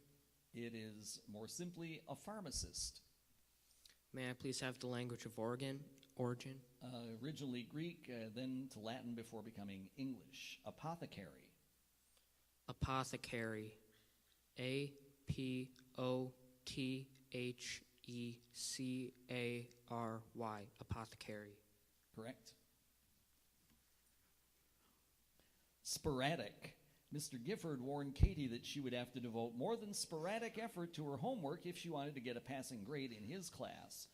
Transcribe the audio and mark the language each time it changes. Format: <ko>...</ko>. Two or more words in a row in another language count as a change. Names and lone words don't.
<en>It is more simply a pharmacist. May I please have the language of origin? Originally Greek, then to Latin before becoming English. Apothecary. Apothecary. A-P-O-T-H-E-C-A-R-Y. Apothecary. Correct. Sporadic. Mr. Gifford warned Katie that she would have to devote more than sporadic effort to her homework if she wanted to get a passing grade in his class.</en>